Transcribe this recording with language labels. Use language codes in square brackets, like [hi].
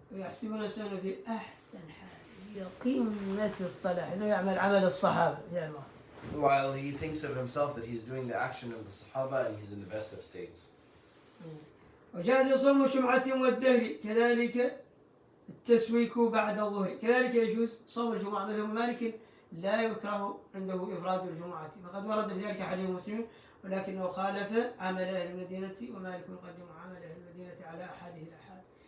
[ar] ويحسبون السنة في أحسن حال هي قمة الصلاح إنه يعمل عمل الصحابة. [en] While he thinks of himself that he's doing the action of the Sahaba and he's in the best of states. [ar] وجاز صوم الجمعة والدهر كذلك التسويك بعد الظهر. كذلك يجوز صوم الجمعة. مثل مالك لا يكره عنده إفراد الجمعة فقد ورد في ذلك حديث مسلم ولكنه خالف عمل أهل المدينة ومالك يقدم عمل أهل المدينة على أحده الأحاد.